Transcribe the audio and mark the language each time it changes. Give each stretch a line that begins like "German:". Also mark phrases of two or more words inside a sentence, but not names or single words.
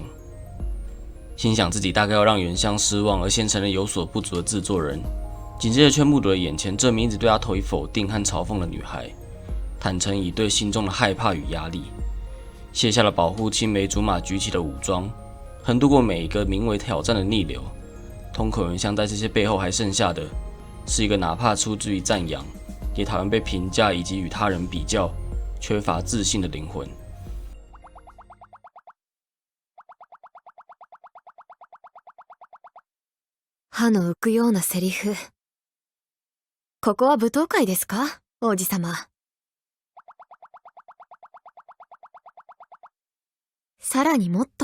Chinese: 心想自己大概要让原乡失望，而先成了有所不足的制作人，紧接着却目睹了眼前这名一直对他投以否定和嘲讽的女孩，坦诚以对心中的害怕与压力，卸下了保护青梅竹马举起的武装，横渡过每一个名为挑战的逆流。通口原乡在这些背后还剩下的是一个哪怕出自于赞扬，也讨厌被评价以及与他人比较，缺乏自信的灵魂。
Japanese: 歯の浮くようなセリフ。ここは舞踏会ですか、王子様。さらにもっと？